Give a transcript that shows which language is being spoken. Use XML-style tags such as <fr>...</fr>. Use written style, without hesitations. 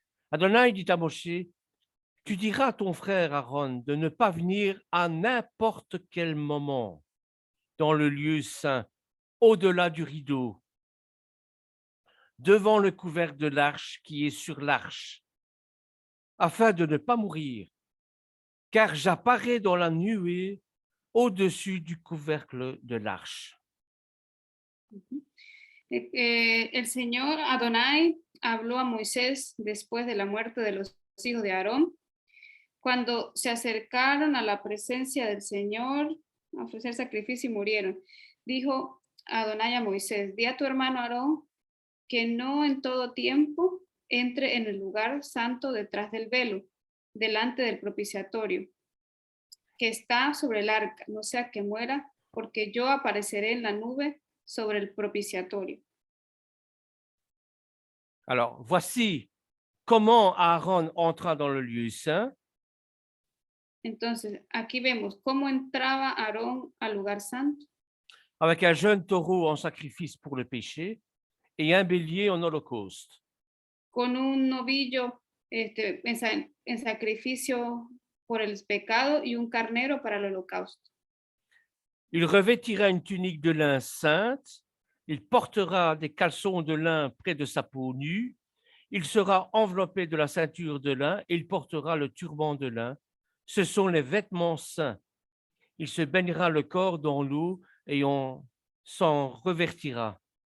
<fr>Adonai dit à Moshe, tu diras à ton frère Aaron de ne pas venir à n'importe quel moment dans le lieu saint, au-delà du rideau, devant le couvercle de l'arche qui est sur l'arche, afin de ne pas mourir, car j'apparais dans la nuée au-dessus du couvercle de l'arche.</fr> <es>El Señor Adonai habló a Moisés después de la muerte de los hijos de Aarón, cuando se acercaron a la presencia del Señor a ofrecer sacrificio y murieron. Dijo Adonai a Moisés, di a tu hermano Aarón que no en todo tiempo entre en el lugar santo detrás del velo, delante del propiciatorio, que está sobre el arca, no sea que muera, porque yo apareceré en la nube sobre el propiciatorio.</es> <fr>Alors, voici comment Aaron entra dans le lieu saint.</fr> <es>Entonces, aquí vemos cómo entraba Aarón al lugar santo.</es> <fr>Avec un jeune taureau en sacrifice pour le péché et un bélier en holocauste.</fr> <es>Con un novillo en sacrificio por el pecado y un carnero para el holocausto.</es> <fr>Il revêtira une tunique de lin sainte, il portera des caleçons de lin près de sa peau nue, il sera enveloppé de la ceinture de lin et il portera le turban de lin. Ce sont les vêtements saints. Il se baignera le corps dans l'eau et on s'en revêtira.</fr>